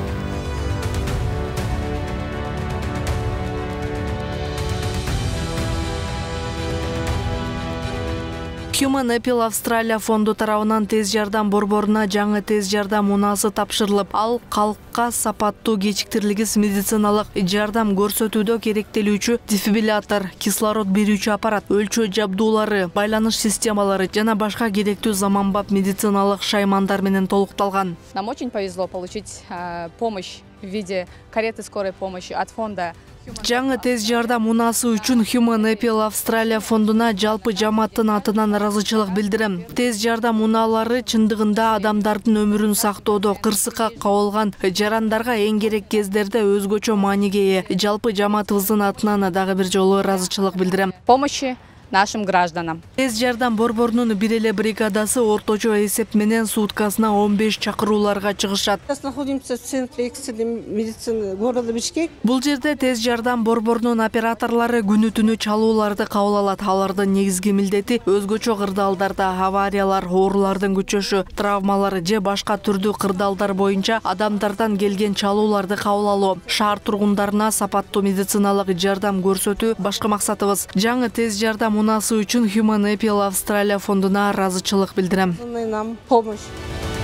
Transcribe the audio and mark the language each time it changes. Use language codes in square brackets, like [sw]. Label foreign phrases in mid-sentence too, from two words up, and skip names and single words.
[ky] Human Appeal Австралия фонду тарабынан тез жардам борборуна жаңы тез жардам унаасы тапшырылып, ал калкка сапаттуу кечиктирилгис медициналык жардам көрсөтүүдө керектелүүчү дефибриллятор, кислород берүүчү аппарат, өлчөө жабдуулары, байланыш системалары жана башка керектүү заманбап медициналык шаймандар менен толукталган. [ru] Нам очень повезло получить помощь в виде кареты скорой помощи от фонда. [ky] Жаңы тез жардам унаасы үчүн Human Appeal Австралия фондуна жалпы жамааттын атынан ыраазычылык билдирем. Тез жардам унаалары чындыгында адамдардын өмүрүн сактоодо кырсыкка кабылган жарандарга эң керек кездерде өзгөчө мааниге ээ. Жалпы жамаатыбыздын атынан дагы бир жолу ыраазычылык билдирем. [ru] Помощи нашим гражданам. [ky] Тез жардам борборунун бир эле бригадасы орточо эсеп менен суткасына 15 чакырууларга чыгышат. [ru] Находимся в центре экстренной медицины города Бишкек. [ky] Бул жерде тез жардам борборунун операторлору күнү-түнү чалууларды кабыл алат. Алардын негизги милдети өзгөчө кырдаалдарда авариялар, оорулардын күчөшү, травмалар же башка түрдүү кырдаалдар боюнча адамдардан келген чалууларды кабыл алуу. Шаар тургундарына сапаттуу медициналык жардам көрсөтүү башкы максатыбыз. Жаңы тез жардам унаасы үчүн Human Appeal Австралия фондуна ыраазычылык билдирем. [ru] Нам помощь.